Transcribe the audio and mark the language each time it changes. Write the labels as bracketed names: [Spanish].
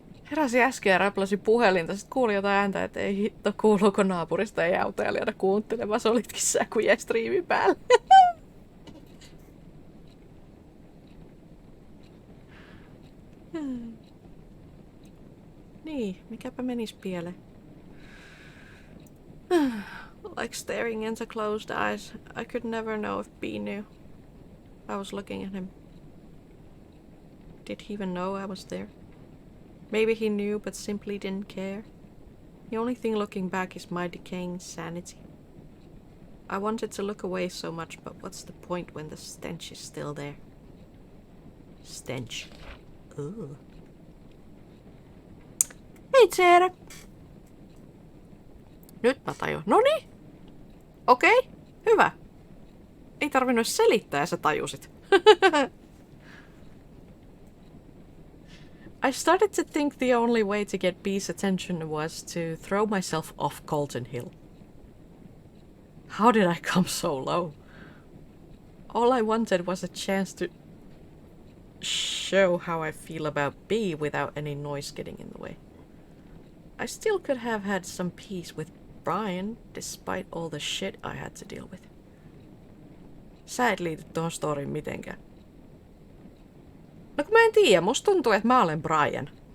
[Finnish] Heräsi äsken ja räpläsi puhelinta. Sitten kuuli jotain ääntä, että ei hitto, kuuluuko naapurista ei autoilijana kuuntelemassa. Olitkin sä, kun jäi striimin päälle. Niin, mikäpä menis pieleen. [English] Like staring into closed eyes, I could never know if B knew. I was looking at him. Did he even know I was there? Maybe he knew but simply didn't care. The only thing looking back is my decaying sanity. I wanted to look away so much, but what's the point when the stench is still there? Stench. Ugh. [Finnish] Hei Tseera! Nyt mä tajun. Noniin! Okei, hyvä. Ei tarvinnut selittää ja sä tajusit. [English] I started to think the only way to get B's attention was to throw myself off Colton Hill. How did I come so low? All I wanted was a chance to show how I feel about B without any noise getting in the way. I still could have had some peace with Brian, despite all the shit I had to deal with. [Finnish] Sä et liity tuohon storyin mitenkään. No kun mä en tiedä, musta tuntuu, että mä olen Brian.